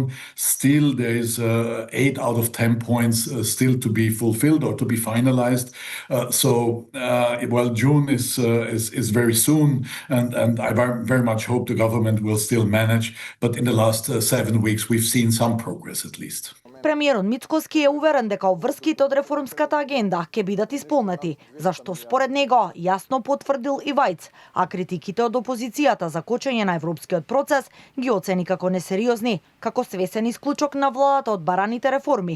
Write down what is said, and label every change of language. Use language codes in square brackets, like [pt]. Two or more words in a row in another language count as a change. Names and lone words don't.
[en] Still, there is 8 out of 10 points still to be fulfilled or to be finalized. Well, June is very soon, and I very much hope the government will still manage. But in the last 7 weeks, we've seen some progress at least. [mk] Премиерот Мицкоски е уверен дека обврските од реформската агенда ќе бидат исполнети, зашто според него јасно потврдил и Вајц, а критиките од опозицијата за кочење на европскиот процес ги оцени како несериозни, како свесен исклучок на владата од бараните реформи.